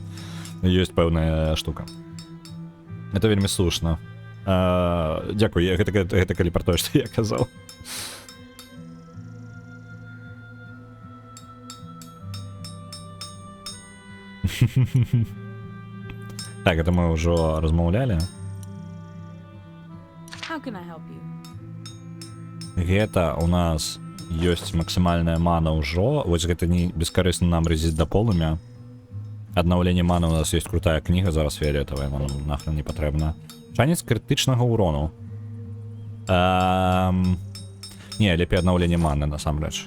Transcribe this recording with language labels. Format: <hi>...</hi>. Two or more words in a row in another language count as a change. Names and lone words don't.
<be>Ёсць пэўная штука. Это вельмі слушна. Дзякуй, гэта калі пра тое, што я казаў. Так, это мы ўжо размаўлялі.</be> <en>How can I help you?</en> <be>Гэта у нас ёсць максімальная мана ўжо. Вось гэта не бескарысна нам резіць да полымя. Аднаўленне маны у нас ёсць крутая кніга, зараз фіолетавая, нам нахрен не патрэбна. Шанец крытычнага ўрону. Не, лепей аднаўленне маны, насамрэч.</be>